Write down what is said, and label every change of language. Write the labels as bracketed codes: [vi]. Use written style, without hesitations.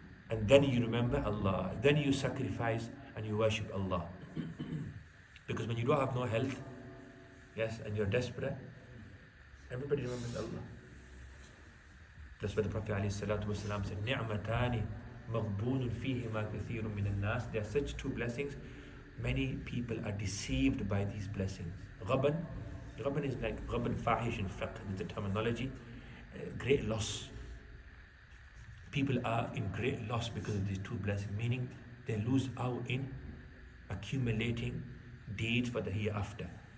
[en] And then you remember Allah, then you sacrifice and you worship Allah. Because when you don't have no health, yes, and you're desperate, everybody remembers Allah. That's why the Prophet ﷺ said, [ar] نِعْمَتَانِ مَغْبُونٌ فِيهِمَا كَثِيرٌ مِنَ النَّاسِ. [en] There are such two blessings, many people are deceived by these blessings. Ghaban is like ghaban fahish in fiqh, is the terminology. Great loss. People are in great loss because of these two blessings, meaning they lose out in accumulating deeds for the hereafter.